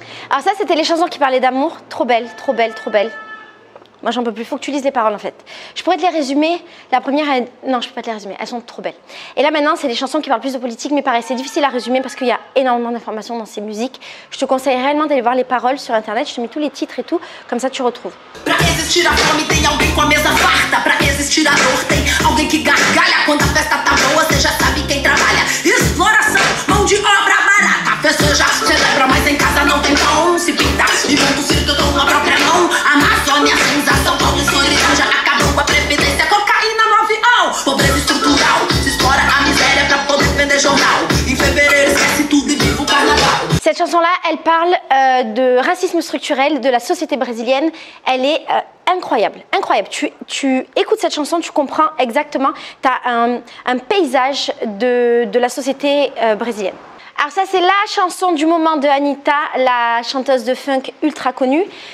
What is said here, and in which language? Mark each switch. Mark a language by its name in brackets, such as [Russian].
[French] Alors ça, c'était les chansons qui parlaient d'amour. Trop belles, trop belles, trop belles. Moi, j'en peux plus. Il faut que tu lises les paroles, en fait. Je pourrais te les résumer. La première, non, je peux pas te les résumer. Elles sont trop belles. Et là, maintenant, c'est des chansons qui parlent plus de politique, mais pareil, c'est difficile à résumer parce qu'il y a énormément d'informations dans ces musiques. Je te conseille réellement d'aller voir les paroles sur Internet. Je te mets tous les titres et tout. Comme ça, tu retrouves. [Portuguese] Pra existir a fome, tem alguém com a mesa farta. Pra existir a dor, tem alguém que gargalha. Quando a festa tá boa, você já sabe quem trabalha. Exploração, mão de obra barata. Festeja, celebra, mas em casa não tem pão. Se pinta e monta o circo com a própria mão. Amazônia, cinza, São Paulo e solidão. Já acabou com a previdência, cocaína no avião. Pobreza estrutural, se explora a miséria pra poder vender jornal. Em fevereiro esquece tudo e vive o carnaval. [French] Cette chanson-là, elle parle de racisme structurel de la société brésilienne. Elle est incroyable, incroyable. Tu écoutes cette chanson, tu comprends exactement. Tu as un paysage de la société brésilienne. Alors ça, c'est la chanson du moment de Anitta, la chanteuse de funk ultra connue.